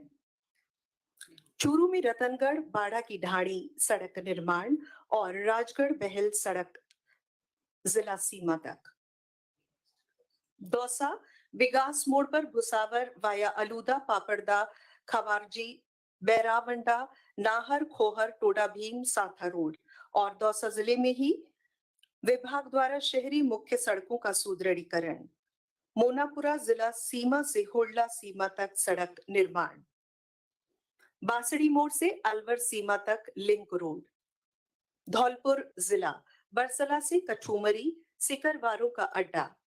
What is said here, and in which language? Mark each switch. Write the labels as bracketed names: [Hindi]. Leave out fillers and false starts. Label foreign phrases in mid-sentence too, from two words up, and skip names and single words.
[Hindi] चूरू में रतनगढ़ बाड़ा की ढाणी सड़क निर्माण और राजगढ़ बहल सड़क जिला सीमा तक। दौसा विकास मोड़ पर भुसावर वाया अलूदा, पापड़दा, खवारजी, बैरावंडा, नाहर, खोहर, टोडा भीम, साथा रोड। और दौसा जिले में ही विभाग द्वारा शहरी मुख्य सड़कों का सुदृढ़ीकरण। मोनापुरा जिला सीमा से हुड़ला सीमा तक सड़क निर्माण। बांसड़ी मोड़ से अलवर सीमा तक लिंक रोड। धौलपुर जिला बरसला से कठुमरी सिकरवारों का अड्डा।